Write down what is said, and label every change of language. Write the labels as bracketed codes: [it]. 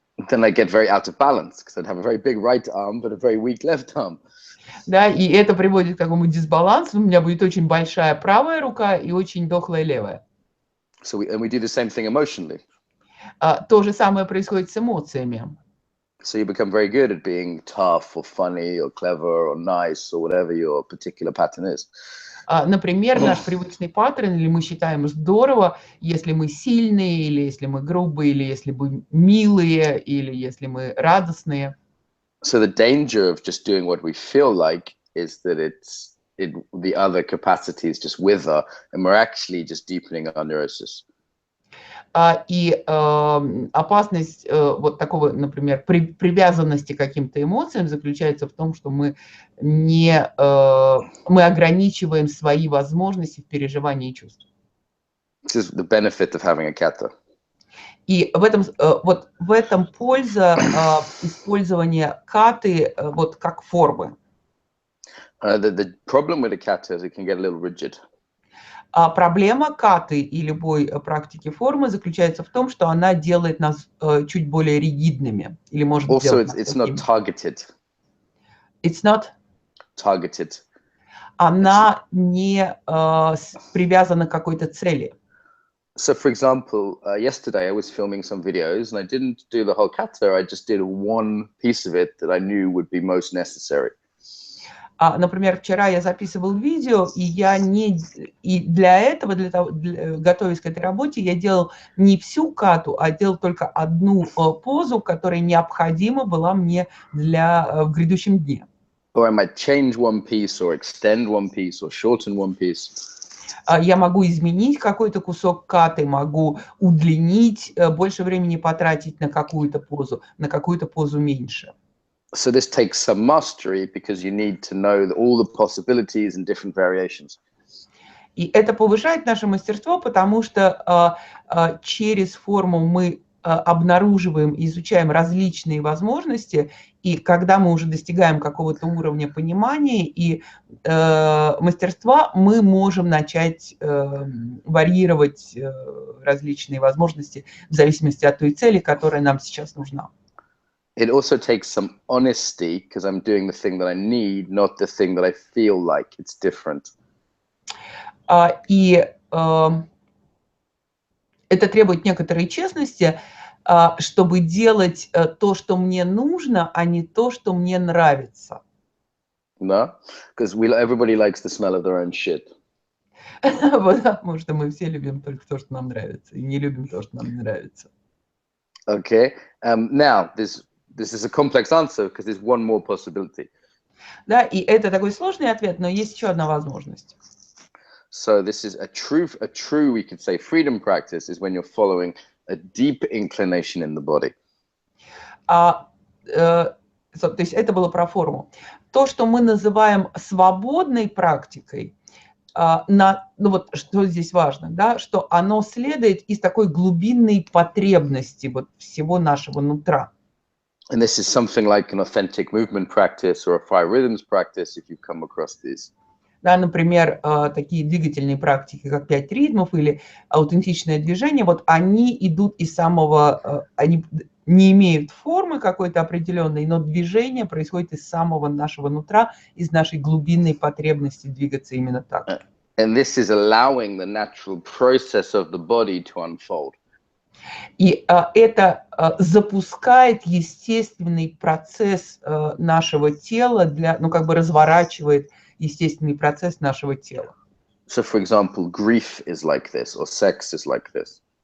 [en] Then I get very out of balance because I'd have a very big right arm but a very weak left arm. [ru] Да, и это приводит к такому дисбалансу. У меня будет очень большая правая рука и очень дохлая левая. [en] So we do the same thing emotionally. [ru] То же самое происходит с эмоциями. [en] So you become very good at being tough or funny or clever or nice or whatever your particular pattern is. [ru] Например, наш привычный паттерн, или мы считаем здорово, если мы сильные, или если мы грубые, или если мы милые, или если мы радостные. [en] So the danger of just doing what we feel like is that the other capacities just wither, and we're actually just deepening our neurosis. [ru] И опасность вот такого, например, привязанности к каким-то эмоциям заключается в том, что мы ограничиваем свои возможности в переживании чувств. [en] This is the benefit of having a kata. [ru] И в этом польза использования каты вот как формы. [en] The problem with a kata is it can get a little rigid. [ru] Проблема каты и любой практики формы заключается в том, что она делает нас чуть более ригидными. Или может [en] Also, [ru] делать [en] it's not targeted. It's not Targeted. [ru] Она не привязана к какой-то цели. [en] So, for example, yesterday I was filming some videos and I didn't do the whole kata. I just did one piece of it that I knew would be most necessary. [ru] Например, вчера я записывал видео, и для этого, готовясь к этой работе, я делал не всю кату, а делал только одну позу, которая необходима была мне в грядущем дне. [en] Or I might change one piece, or extend one piece, or shorten one piece. [ru] Я могу изменить какой-то кусок каты, могу удлинить, больше времени потратить на какую-то позу меньше. [en] So this takes some mastery because you need to know all the possibilities and different variations. [ru] И это повышает наше мастерство, потому что через форму мы обнаруживаем и изучаем различные возможности, и когда мы уже достигаем какого-то уровня понимания и мастерства, мы можем начать варьировать различные возможности в зависимости от той цели, которая нам сейчас нужна. [en] It also takes some honesty because I'm doing the thing that I need, not the thing that I feel like. It's different. [ru] И это требует некоторой честности, чтобы делать то, что мне нужно, а не то, что мне нравится. [en] No, because everybody likes the smell of their own shit. [ru] Потому что мы все любим только то, что нам нравится, и не любим то, что нам не нравится. [en] Okay. Now this is a complex answer because there's one more possibility. [ru] Да, и это такой сложный ответ, но есть еще одна возможность. [en] So this is a true, we could say, freedom practice is when you're following a deep inclination in the body. [ru] То есть это было про форму. То, что мы называем свободной практикой, вот что здесь важно, да, что оно следует из такой глубинной потребности вот всего нашего нутра. [en] And this is something like an authentic movement practice or a 5 rhythms practice, if you come across these. [ru] Да, например, такие двигательные практики, как 5 ритмов или аутентичное движение, вот они идут из они не имеют формы какой-то определенной, но движение происходит из самого нашего нутра, из нашей глубинной потребности двигаться именно так. [en] And this is allowing the natural process of the body to unfold. [ru] И это запускает естественный процесс нашего тела, разворачивает естественный процесс нашего тела. [en] So, for example, grief is like this, or sex is like this.